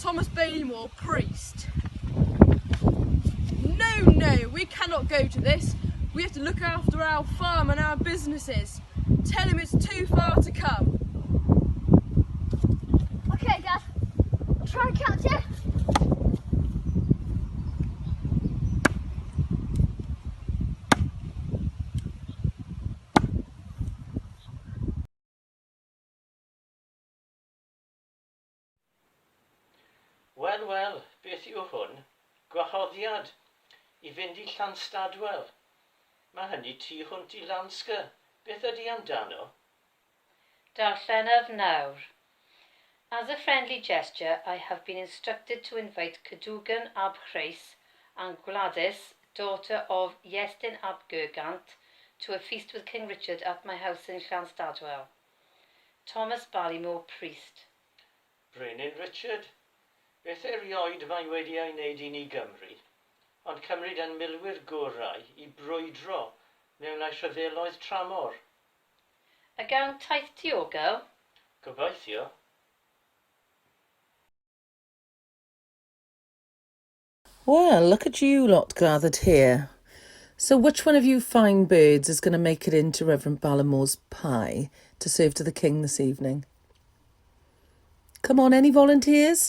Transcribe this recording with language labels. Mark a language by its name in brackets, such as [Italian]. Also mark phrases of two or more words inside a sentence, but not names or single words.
[English] Thomas Balymore, priest. No, we cannot go to this. We have to look after our farm and our businesses. Tell him it's too far to come. Okay, Dad. I'll try and catch you. [Welsh] Wel, wel, beth yw hwn? Gwahoddiad I fynd I Llanstadwell. Mae hynny tu hwnt I Lansga. Beth ydy amdano? Darllenaf nawr. [English] As a friendly gesture, I have been instructed to invite Cadogan ab Chreis and Gladys, daughter of Iestyn ab Gergant, to a feast with King Richard at my house in Llanstadwell. Thomas Balymore, priest. [Welsh] Brenin Richard. Beth erioed mae wedi ei wneud I ni Gymru, ond cymryd yn milwyr gorau I brwydro mewn ei rhyfeloedd tramor. A gawn taith diogel? Gobeithio. [English] Well, look at you lot gathered here. So which one of you fine birds is going to make it into Reverend Balymore's pie to serve to the King this evening? Come on, any volunteers?